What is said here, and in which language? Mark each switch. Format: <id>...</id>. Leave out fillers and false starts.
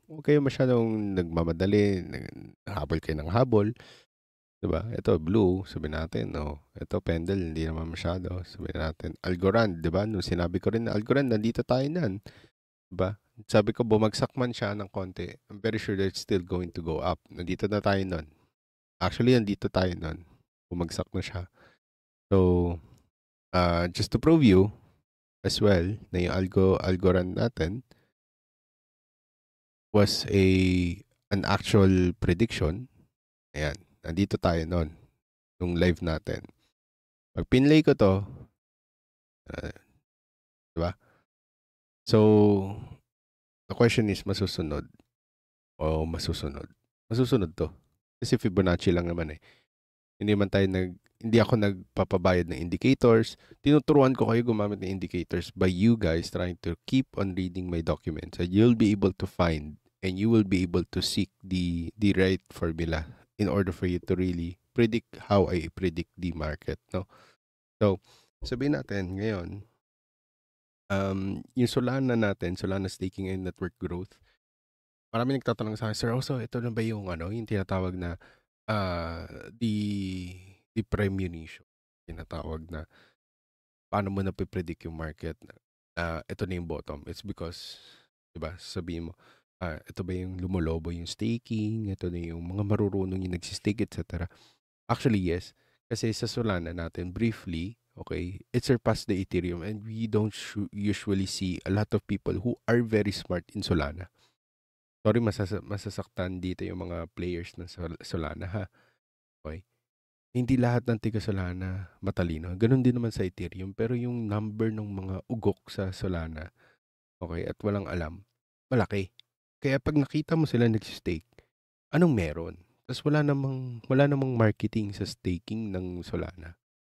<tl>Huwag kayo masyadong nagmamadali, habol kayo ng habol. Diba? Ito, blue, sabi natin, ito, Pendle, hindi naman masyado. Sabi natin, Algorand, diba? Nung sinabi ko rin na Algorand, nandito tayo nan. Diba? Sabi ko, bumagsak man siya ng konti.</tl> <en>I'm very sure that it's still going to go up.</en> <tl>Nandito na tayo nun. Actually, nandito tayo nun. Bumagsak na siya.</tl> <en>So, just to prove you as well,</en> <tl>na yung</tl> <en>Algorand natin was an actual prediction.</en> <tl>Ayan. Nandito tayo nun. Nung live natin. Pag pinlay ko to, diba?</tl> <en>So, the question is,</en> <tl>masusunod o masusunod? Masusunod to. Kasi Fibonacci lang naman eh. Hindi ako nagpapabayad ng indicators. Tinuturuan ko kayo gumamit ng</tl> <en>indicators by you guys trying to keep on reading my documents. And you'll be able to find and you will be able to seek the right formula in order for you to really predict how I predict the market, no?</en> <tl>So, sabihin natin ngayon, yung Solana natin, Solana staking and network growth, marami nagtatanong sa akin, Sir Oso, ito na ba yung yung tinatawag na</tl> <en>the premonition,</en> <tl>tinatawag na paano mo napipredict yung market na ito na yung bottom.</tl> <en>It's because,</en> <tl>diba, sabihin mo, ito ba yung lumolobo yung staking, ito na yung mga marurunong yung nagsistake, etc. Actually, yes. Kasi sa Solana natin,</tl> <en>briefly, okay, it surpassed the Ethereum and we don't usually see a lot of people who are very smart in Solana.</en> <tl>Sorry, masasaktan dito yung mga players ng Solana, ha? Okay? Hindi lahat ng tiga Solana matalino. Ganon din naman sa Ethereum. Pero yung number ng mga ugok sa Solana, okay, at walang alam, malaki. Kaya pag nakita mo sila nagsistake, anong meron? Tapos wala namang marketing sa staking ng Solana.</tl>